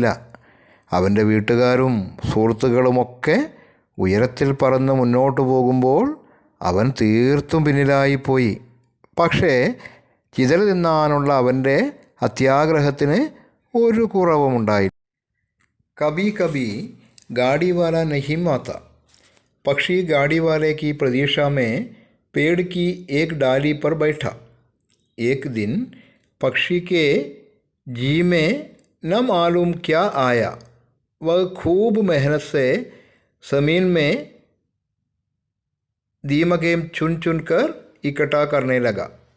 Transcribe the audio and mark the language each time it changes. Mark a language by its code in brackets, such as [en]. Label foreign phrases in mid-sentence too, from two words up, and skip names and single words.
[ml] അവൻ്റെ വീട്ടുകാരും സുഹൃത്തുക്കളുമൊക്കെ ഉയരത്തിൽ പറന്ന് മുന്നോട്ട് പോകുമ്പോൾ അവൻ തീർത്തും പിന്നിലായിപ്പോയി. പക്ഷേ ചിതൽ തിന്നാനുള്ള അവൻ്റെ അത്യാഗ്രഹത്തിന് ഒരു കുറവുമുണ്ടായി. [hi] कभी कभी गाड़ी वाला नहीं आता. पक्षी गाड़ी वाले की प्रतीक्षा में पेड़ की एक डाली पर बैठा. एक दिन पक्षी के जी में न मालूम क्या आया, वह खूब मेहनत से ज़मीन में दीमकें चुन चुन कर इकट्ठा करने लगा।